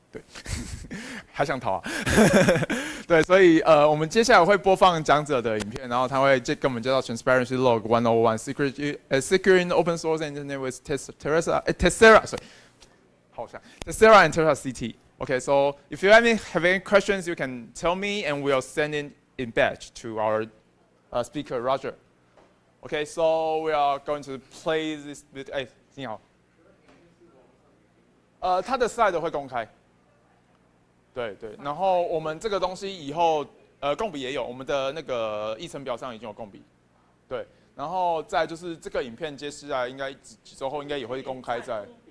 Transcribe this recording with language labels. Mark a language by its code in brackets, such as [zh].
[zh] 对，还想逃啊？对，所以我们接下来会播放讲者的影片，然后他会跟我们介绍 Transparency Log 101 Securing Open Source Internet with Tessera， [en] sorry， [zh] 好像 Tessera and TesseraCT. [en] Okay, so if you have any questions, you can tell me, and we'll send it in batch to our speaker Roger. Okay, so we are going to play this with [zh] 哎，你好。它的 slide 会公开。对对，然后我们这个东西以后共笔也有，我们的那个议程表上已经有共笔。对，然后再就是这个影片接下来应该几周后应该也会公开在。